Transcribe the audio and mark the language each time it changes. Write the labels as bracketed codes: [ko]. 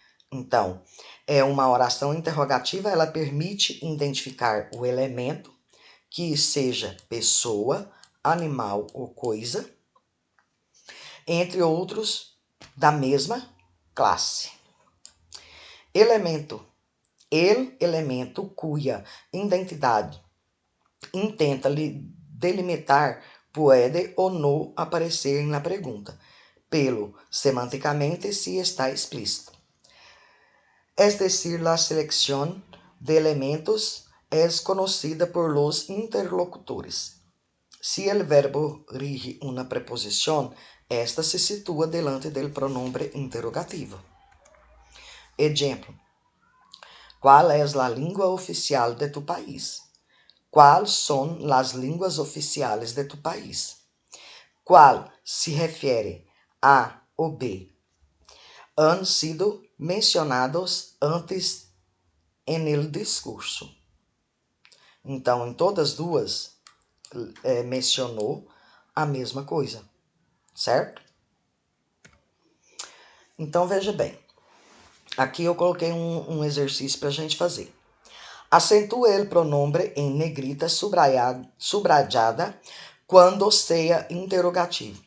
[pt] Então, é uma oração interrogativa, ela permite identificar o elemento, que seja pessoa, animal ou coisa, entre outros da mesma classe. Elemento. Elemento cuja identidade intenta delimitar pode ou não aparecer na pergunta, pelo semanticamente se está explícito. [es] Es decir, la selección de elementos es conocida por los interlocutores. Si el verbo rige una preposición, esta se sitúa delante del pronombre interrogativo. Ejemplo. ¿Cuál es la lengua oficial de tu país? ¿Cuáles son las lenguas oficiales de tu país? ¿Cuál se refiere a o B? Han sido mencionados antes en el discurso. [pt] Então, em todas duas, mencionou a mesma coisa, certo? Então, veja bem. Aqui eu coloquei um exercício para a gente fazer. Acentue o pronome em [es] negrita subrayada [pt] quando seja interrogativo.